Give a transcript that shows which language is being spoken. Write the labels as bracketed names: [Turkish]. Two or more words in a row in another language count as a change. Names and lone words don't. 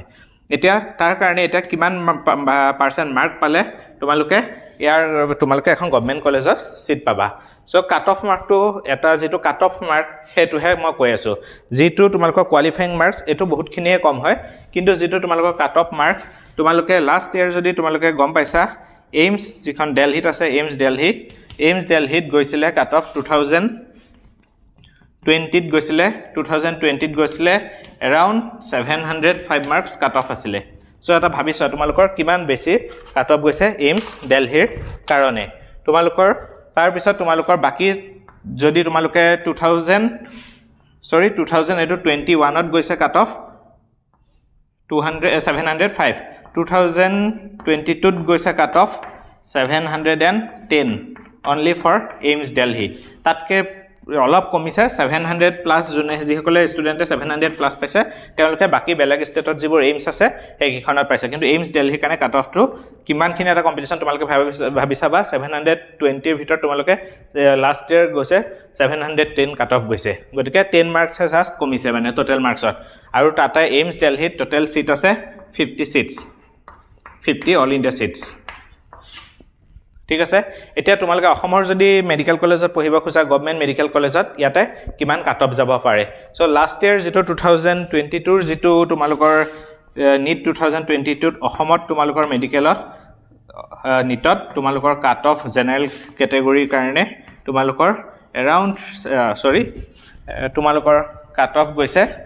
[Assamese] এতিয়া তাৰ কাৰণে এটা কিমান পার্সেন্ট মার্ক পালে তোমালোকে এখন [English] government college [Assamese] সিট পাবা সো [English] cut off mark [Assamese] এটা যেটো [English] cut off mark [Assamese] হেতুহে মই কৈ আছো যেটো তোমালোকৰ [English] qualifying marks [Assamese] এটো বহুতখিনিয়ে কম হয় কিন্তু যেটো তোমালোকৰ [English] cut off mark [Assamese] তোমালোকে [English] last year [Assamese] যদি তোমালোকে গম পাইছা এইমছ যিখন দিল্লীত আছে এইমছ দিল্লীত গৈছিলে [English] cut off [Assamese] 2020 গৈছিলে 2020 গৈছিলে [English] around 705 marks cut off [Assamese] আছিলে ছ' এটা ভাবিছ' তোমালোকৰ কিমান বেছি [English] cut off [Assamese] goise aims delhi কাৰণে তোমালোকৰ তাৰ পিছত তোমালোকৰ বাকী যদি তোমালোকে 2021 ত গৈছে [English] cut off [Assamese] 705 2022 ত গৈছে [English] cut off [Assamese] 710 [English] only for [Assamese] aims delhi tatke অলপ কমিছে 700 প্লাস জুনে যিসকলে ষ্টুডেন্টে 700 প্লাস পাইছে তেওঁলোকে বাকি বেলেগ ষ্টেটত যিবোৰ এইমছ আছে এইখনত পাইছে কিন্তু এইমছ দিল্লীৰ কাৰণে কাট অফটো কিমানখিনি এটা কম্পিটিশন তোমালোকে ভাবিছাবা 720 ৰ ভিতৰত তোমালোকে [English] last year [Assamese] গৈছে 710 [English] cut off [Assamese] গৈছে গতিকে 10 মাৰ্কছ জাস্ট কমিছে মানে [English] total marks [Assamese] আৰু টাটা এইমছ দিল্লীত [English] total seat [Assamese] আছে 50 [English] seats 50 all India seats [Assamese] ঠিক আছে এতিয়া তোমালোকে অসমৰ যদি মেডিকেল কলেজত পঢ়িব খুজা [English] government medical college [Assamese] ইয়াতে কিমান [English] cut off [Assamese] যাব পাৰে সো [English] last year [Assamese] যেটো 2022 ৰ যেটো তোমালোকৰ NEET 2022 ত অসমত তোমালোকৰ মেডিকেলত নিটত তোমালোকৰ [English] cut off general category [Assamese] কাৰণে তোমালোকৰ around তোমালোকৰ [English] cut off [Assamese] গৈছে